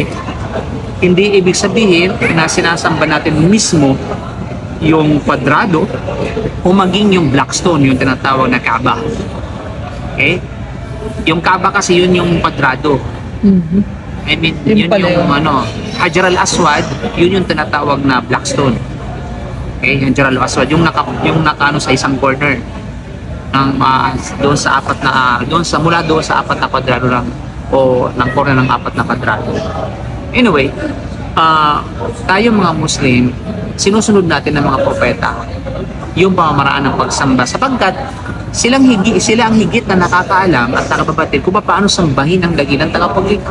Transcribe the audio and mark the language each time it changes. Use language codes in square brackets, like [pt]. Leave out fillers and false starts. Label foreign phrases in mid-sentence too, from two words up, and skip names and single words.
[tl] Hindi ibig sabihin na sinasamba natin mismo yung kwadrado o maging yung [en] black stone, [tl] yung tinatawag na Kaaba. Okay? Yung Kaaba kasi yun yung kwadrado. [en] I mean, [tl] yun yung Hajar al-Aswad, yun yung tinatawag na [en] black stone. [tl] Okay? Hajar al-Aswad, yung nakaano sa isang corner ng doon sa mula sa apat na kwadrado lang, o ng corner ng apat na kwadrado. Anyway, tayo mga Muslim, sinusunod natin ng mga propeta yung pamamaraan ng pagsamba, sapagkat sila ang higit na nakakaalam at nakababatid kung paano sambahin ang dakilang tagapaglikha.